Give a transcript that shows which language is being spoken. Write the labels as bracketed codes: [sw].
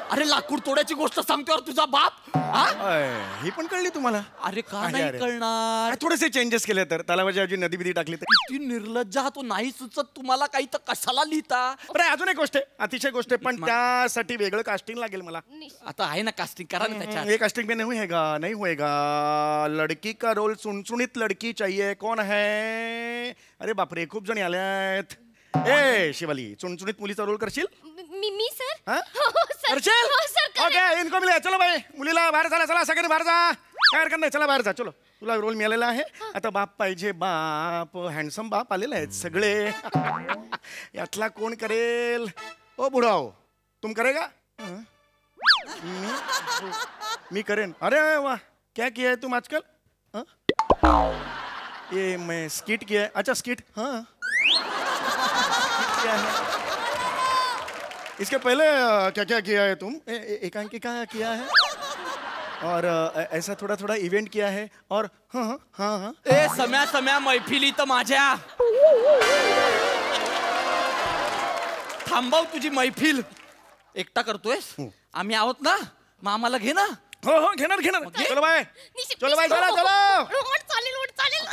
[mr] अरे लाकूड तोड्याची गोष्ट सांगतोय तुझा बाप हा? ही पण कळली तुम्हाला. अरे का अरे, नाही अरे. कळणार थोडेसे चेंजेस केले तर तलावाच्या ऐवजी नदी बिदी टाकली तर. ती निर्लज्ज हा तो नाही सुचत तुम्हाला काही तर कशाला लिहिता. बरं अजून एक गोष्ट आहे अतिशय गोष्ट आहे पण त्यासाठी वेगळं कास्टिंग लागेल मला. आता आहे ना कास्टिंग करा ना त्याच्यात. [hi] ये कास्टिंग में नहीं होएगा नहीं होएगा. लड़की का रोल सुनसुनीत लड़की चाहिए. कौन है. [mr] अरे बापरे खूप जणी आल्यात. ए शिवाली चुणचुणीत मुलीचा रोल करशील. मी सर. [hi] हाँ? [mr] हो सर. करशील हो सर करेन. [hi] ओके इनको मिले. चलो भाई [mr] मुलीला बाहेर चला चला सगळे बाहेर जा. काय हरकत नाही चला बाहेर जा. चलो तुला रोल मिळालेला आहे. आता बाप पाहिजे बाप. हँडसम बाप आलेले आहेत सगळे. यातला कोण करेल. [hi] ओ बुढाओ तुम करेगा. [mr] मी करेन. [hi] अरे वाह क्या किया है तुम आजकल. ये मैं स्किट किया है. अच्छा स्किट. हाँ क्या है इसके पहले क्या क्या किया है तुम. एकांकिका किया है और ऐसा थोड़ा थोड़ा इवेंट किया है और हाँ हाँ हाँ हाँ. [mr] ए सम्या मैफिली तर माझ्या थांबव तुझी मैफिल. एकटा करतोयस आम्ही आहोत ना मग आम्हाला घे ना. हो घेणार घेणार. [hi] चलो भाई निशिम, चलो भाई निशिम, चलो [mr] हो, [hi] चलो. [mr] हो, हो, चालेल हो, चालेल.